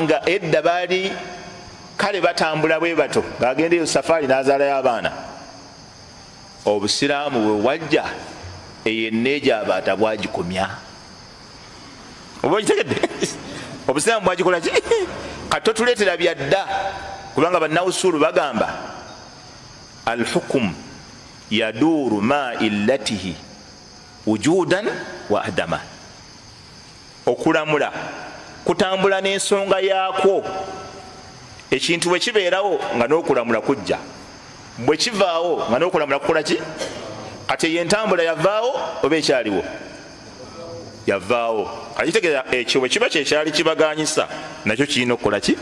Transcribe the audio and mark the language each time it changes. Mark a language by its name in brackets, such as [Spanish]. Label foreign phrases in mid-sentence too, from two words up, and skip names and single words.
[Ganda] nga edda baali kale batambula bwe bato ng'agendeyo safaari n'azaalayo abaana obusiraamu bwe wajja eyo enneeja abaata bwagikomya oba okitegedde obusiraamu bwagikola ki kati totuleetera byadda kubanga bannawusuulu bagamba alhukumu [Arabic] يدور مع علته وجودا وعدما [Ganda] okulamula kutambula n'ensonga yaakwo ekintu bwe kibeerawo nga n'okulamula kujja bwe kivaawo nga n'okulamula kukola ki kati eyo entambula yavaawo oba ekyaliwo yavaawo kati kitegeeza ekyo bwe kiba kyekyali kibaganyisa nakyo kirina okukola ki